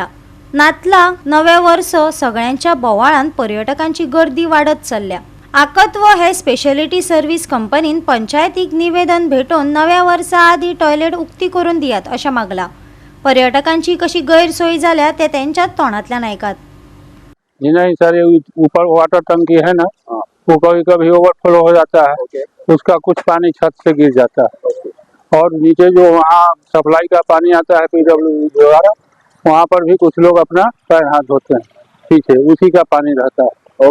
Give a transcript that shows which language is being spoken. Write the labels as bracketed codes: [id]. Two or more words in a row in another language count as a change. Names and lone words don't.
[kok] नातला नवे वर्स सगळ्यांच्या बोवाळान पर्यटकांची गर्दी वाडत चल्ल्या. आकत्व हे [en] speciality service [kok] कंपनीन पंचायतीक निवेदन भेटोवन नव्या वर्सा आदी टॉयलेट उक्ती करून दियात अशें मागला. पर्यटकांची कशी गैरसोय जाल्या ते त्यांच्याच तोंडातल्यान आयकात. [hi] नहीं सर, ये ऊपर वाटर टंकी है ना, वो कभी कभी ओवरफ्लो हो जाता है, उसका कुछ पानी छत से गिर जाता है। और नीचे जो वहाँ सप्लाई का पानी आता है PWD द्वारा, वहाँ पर भी कुछ लोग अपना पैर हाथ धोते हैं, ठीक है, उसी का पानी रहता है।